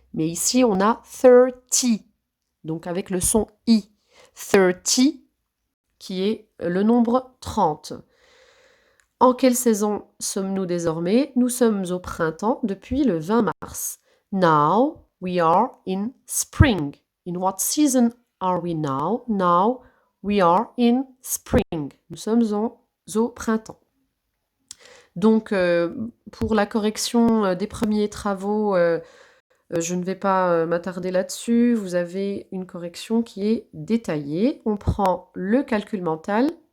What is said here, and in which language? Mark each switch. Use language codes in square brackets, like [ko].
[fr] Mais ici, on a 30, donc avec le son I. 30, qui est le nombre 30. En quelle saison sommes-nous désormais? Nous sommes au printemps depuis le 20 mars. [en] Now we are in spring. In what season are we now? Now we are in spring. [fr] Nous sommes au printemps. Donc, pour la correction des premiers travaux, je ne vais pas m'attarder là-dessus. Vous avez une correction qui est détaillée. On prend le calcul mental.